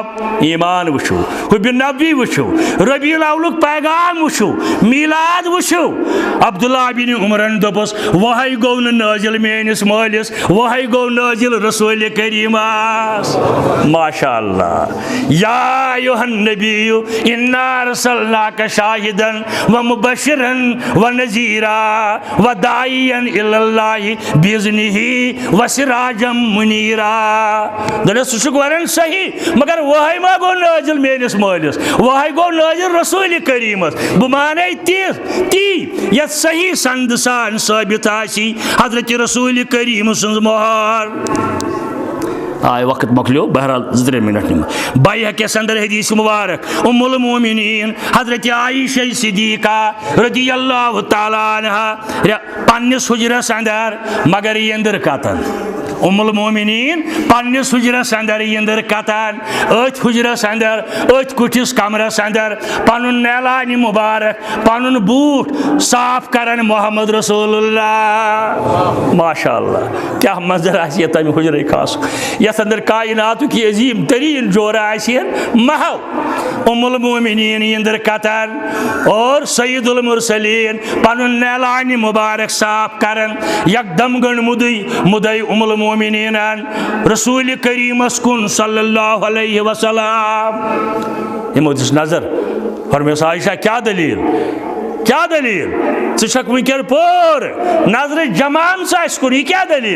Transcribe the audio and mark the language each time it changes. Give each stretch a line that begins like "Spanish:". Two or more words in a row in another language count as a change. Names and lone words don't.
Kashmiri: ایمان وٕچھو حُبہِ نبی وٕچھو ربیع الاولُک پیغام وٕچھو میلاد وٕچھو. عبداللہ بن عمرن دوٚپُس وۄہے گوٚو نہٕ نٲزِل میٲنِس مٲلِس وۄہے گوٚو نٲزِل رسول کریٖمس.
Arabic: ماشاء اللہ یا ایھا النبی انا ارسلناک شاہدا ومبشرا ونذیرا وداعیا الی اللہ باذنہ وسراجا منیرا.
Kashmiri: سُہ چھُکھ ونان صحیح مگر وۄہے ما گوٚو نٲزِل میٲنِس مٲلِس وۄہے گوٚو نٲزِل رسول کریٖمس. بہٕ مانے تی یتھ صحیح سند سان ثٲبت آسی حضرت رسول کریٖم سٕنٛز مۄہر. آے وقت مۄکلیو بہرحال 2-3 منٹ نِمہٕ. بیہقیَس اندر حدیث مبارک ام المومنین حضرت عائشہ صدیقہ
Arabic: رضی اللہ تعالیٰ عنہا
Kashmiri: پننس حجرس اندر مگر یندر کتن ام المومنین پننس حجرس اندر یندر کتن اتھ حجرس اندر اتھ کٹھس کمرس اندر پنن نیلانہِ مبارک پنن بوٹ صاف کرن محمد رسول اللہ. ماشاء اللہ کیا منظر آسہِ ہے تمہِ حجرے خاص یتھ اندر کائناتُک یہ عظیٖم تریٖن جورٕ آسہِ ہے محو ام المومنین یندر کتن اور سید المرسلین پنن نیلانہِ مبارک صاف کرن یکدم گٔن مُدے ام المومنین رسول کریٖمس کُن
Arabic: صلی اللہ علیہ وسلم.
Kashmiri: یِمو دِژ نظر فرمٲیس عائشہ کیا دلیٖل ژٕ چھکھ ونکٮ۪ن پوٗرٕ نظرِ جمامژ آسہِ کُن یہِ کیٛاہ دلیٖل.